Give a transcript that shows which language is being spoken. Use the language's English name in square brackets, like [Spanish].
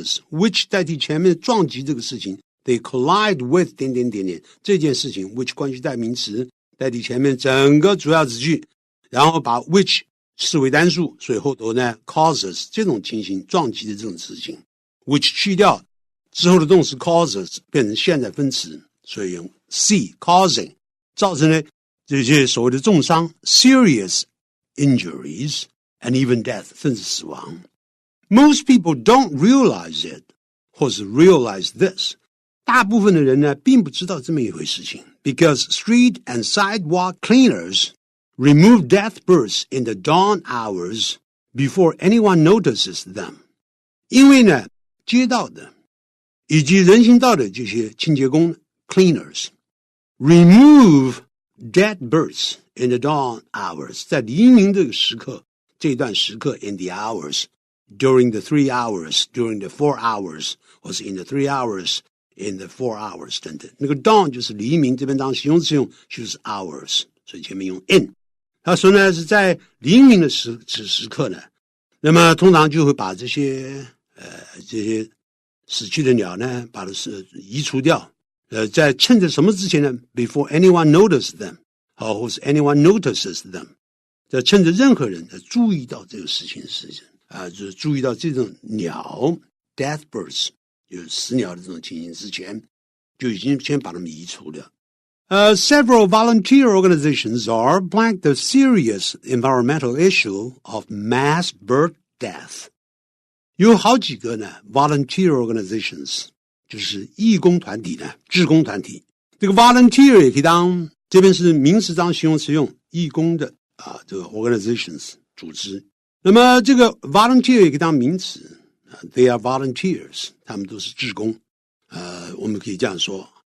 [Chinese] which 代替前面撞击这个事情， [English] They collide with [Chinese] 点点点点这件事情 which 关系代名词代替前面整个主要子句，然后把 which 视为单数，所以后头呢 causes 这种情形撞击的这种事情 which 去掉之后的动词 causes 变成现在分词，所以用 C causing 造成呢这些所谓的重伤 [English] serious injuries and even death [Chinese] 甚至死亡。 [English] Most people don't realize it 或是 realize this， [Chinese] 大部分的人呢，并不知道这么一回事情 [English] ，because street and sidewalk cleaners remove death birds in the dawn hours before anyone notices them。 [Chinese] 因为呢，街道的以及人行道的这些清洁工 [English] cleaners remove dead birds in the dawn hours， [Chinese] 在黎明这个时刻，这段时刻 [English] in the hours， during the 3 hours， during the 4 hours， [Chinese] 或是 [English] in the 3 hours。 In the 4 hours [Chinese] 等等，那个 dawn 就是黎明，这边当形容词用就是 hours， 所以前面用 in。他说呢是在黎明的时刻呢，那么通常就会把这些死去的鸟呢，把它移除掉。在趁着什么之前呢 ？ [English] Before anyone notices them， [Chinese] 或是 [English] anyone notices them， [Chinese] 在趁着任何人注意到这个事情就是注意到这种鸟 [English] death birds。 [Chinese] 就是死鸟的这种情形之前，就已经先把它们移除了。 [English] Several volunteer organizations are blank the serious environmental issue of mass bird death。 [Chinese] 有好几个呢 volunteer organizations 就是义工团体呢，志工团体。这个 volunteer 也可以当这边是名词当形容词用，义工的这个 organizations 组织。那么这个 volunteer 也可以当名词。 [English] They are volunteers， [Chinese] 他们都是志工，我们可以这样说。